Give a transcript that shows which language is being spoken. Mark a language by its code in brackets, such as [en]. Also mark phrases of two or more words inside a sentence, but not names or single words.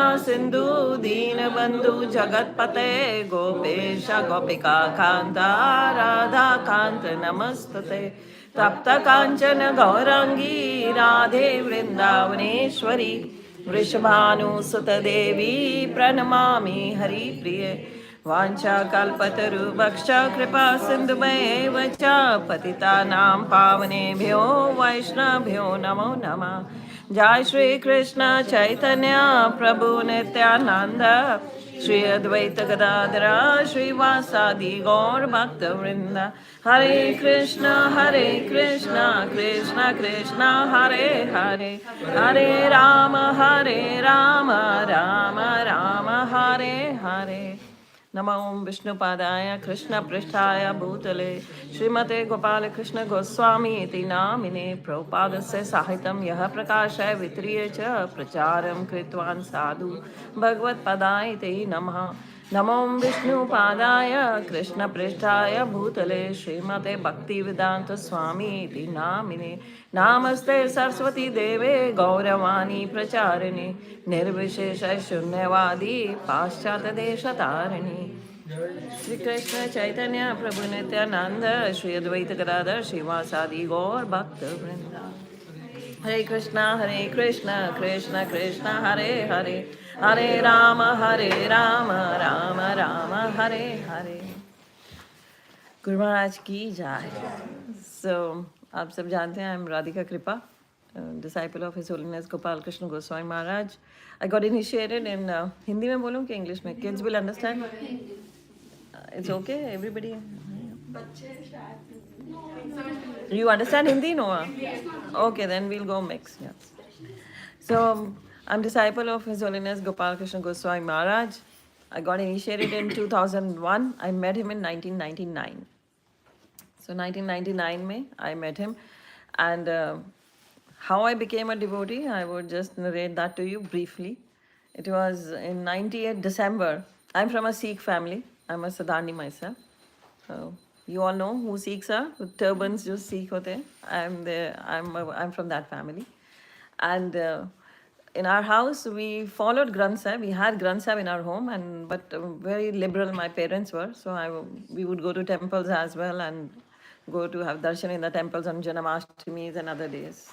[sa] सिंधु दीनबंधु जगत्पते गोपेश गोपिका कांता राधा कांत नमस्तते तप्त कांचन गौरांगी राधे वृंदावनेश्वरी वृषभानुसुत देवी प्रणमामि हरिप्रिये वाञ्छाकल्पतरुभक्ष कृपा सिन्धुमेव च पतितानां पावनेभ्यो वैष्णवभ्यो नमो नमः। जय श्री कृष्ण चैतन्य प्रभु नित्यानंद श्री अद्वैत गदाधर श्रीवासादि गौर भक्तवृंद हरे कृष्ण कृष्ण कृष्ण हरे हरे हरे राम राम राम हरे हरे। नमो ओं विष्णुपादाय कृष्ण पृष्ठाय भूतले श्रीमते गोपाल कृष्ण गोस्वामी इति नामिने प्रभुपादस्य साहित्यं यः प्रकाशय वित्रीय च प्रचारं कृतवान् साधु भगवत्पदाय ते नमः। नमो विष्णुपादाय कृष्ण पृष्ठाय भूतले श्रीमते भक्तिवेदांत स्वामी इति नामिने नामस्ते सरस्वती देवे गौरवाणी प्रचारिणे निर्विशेष शून्यवादी पाश्चात्य देशतारिणी श्री कृष्ण चैतन्य प्रभु नित्यानंद श्री अद्वैत गदाधर श्रीवासादि गौर भक्त वृंदा हरे कृष्णा कृष्ण कृष्ण हरे हरे हरे राम राम राम हरे हरे। [hi] गुरु महाराज की जय। सो आप सब जानते हैं [en] I am [hi] राधिका कृपा, [en] disciple of His Holiness Gopal Krishna Goswami Maharaj. I got initiated in [hi] Hindi में बोलूँ कि English में? [en] Kids will understand. It's okay, everybody. You understand Hindi, no? Okay, then we'll go mix. Yes. So I'm disciple of His Holiness Gopal Krishna Goswami Maharaj. I got initiated in 2001. I met him in 1999. So 1999 में I met him, and how I became a devotee, I would just narrate that to you briefly. It was in 98 December. I'm from a Sikh family. I'm a Sadhani myself. You all know who Sikhs are. With turbans, just Sikh [hi] होते हैं. [en] I'm from that family. And in our house, we followed Granth Sahib. We had Granth Sahib in our home, but very liberal my parents were. So we would go to temples as well and go to have darshan in the temples on Janamashtamis and other days.